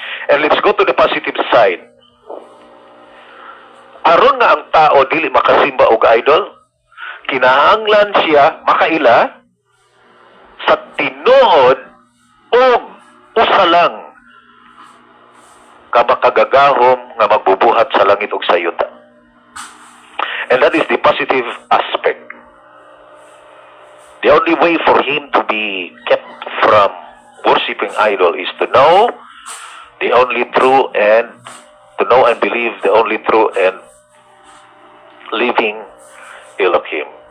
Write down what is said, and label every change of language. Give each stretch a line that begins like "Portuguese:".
English: And let's go to the positive side.
Cebuano: Aron nga ang tao dili makasimba og idol, kinahanglan siya makaila sa tinuod og usa lang ka makagagahom nga magbubuhat sa langit ug sa yuta.
English: And that is the positive aspect. The only way for him to be kept from worshiping idol is to know the only true and to know and believe the only true and living Elohim.